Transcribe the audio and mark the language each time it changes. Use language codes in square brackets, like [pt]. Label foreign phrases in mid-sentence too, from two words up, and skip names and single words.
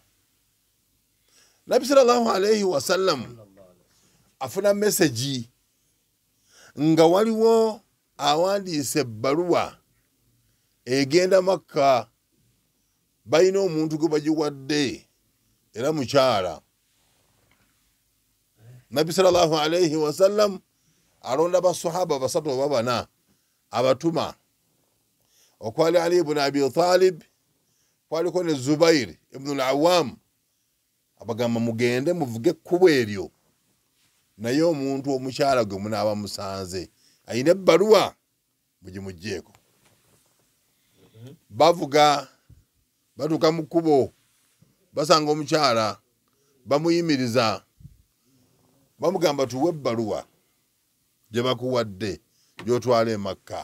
[lg] Nabbi [ar] صلى الله عليه وسلم [lg] afuna meseji nga waliwo awandiise ebbaluwa egenda Makka, balina omuntu gwe bagiwadde era mukyala. Nabbi [ar] صلى الله عليه وسلم [lg] alonda basahaba basatu oba bana abatuma. Okwali Ali ibn Abi Talib, kwaliko ne Zubair ibn al-Awwam, abagamba mugende muvuge ekkubo eryo, naye omuntu omukyala gwe munaaba musanze ayina ebbaluwa mugimugjeeko. Bavuga batuuka mu kkubo basanga omukyala bamuyimiriza bamugamba tuwe ebbaluwa gye bakuwadde gy'otwala e Makka.